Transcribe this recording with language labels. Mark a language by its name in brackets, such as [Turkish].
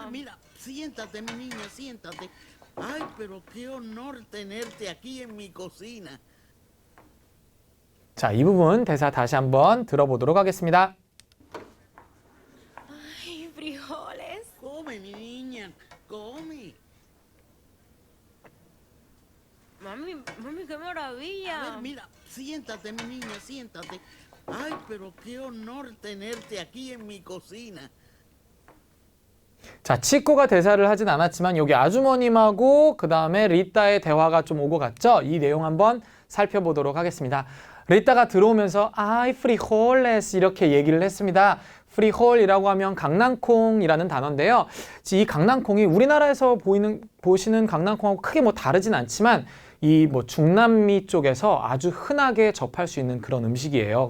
[Spanish] ver, mira, siéntate, mi niña, siéntate. Ay, pero qué honor tenerte aquí en mi cocina. [Korean] 자, 이 부분 대사 다시 한번 들어보도록 하겠습니다. [Spanish] Ay, frijoles. Come, mi niña, come. Mami, qué A maravilla. ver, mira, siéntate, mi niña, siéntate. Ay, pero qué honor tenerte aquí en mi cocina. [Korean] 자, 치코가 대사를 하진 않았지만 여기 아주머님하고 그 다음에 리따의 대화가 좀 오고 갔죠? 이 내용 한번 살펴보도록 하겠습니다. 리따가 들어오면서 아이 프리홀레스 이렇게 얘기를 했습니다. 프리홀이라고 하면 강낭콩이라는 단어인데요. 이 강낭콩이 우리나라에서 보시는 강낭콩하고 크게 뭐 다르진 않지만 이 뭐 중남미 쪽에서 아주 흔하게 접할 수 있는 그런 음식이에요.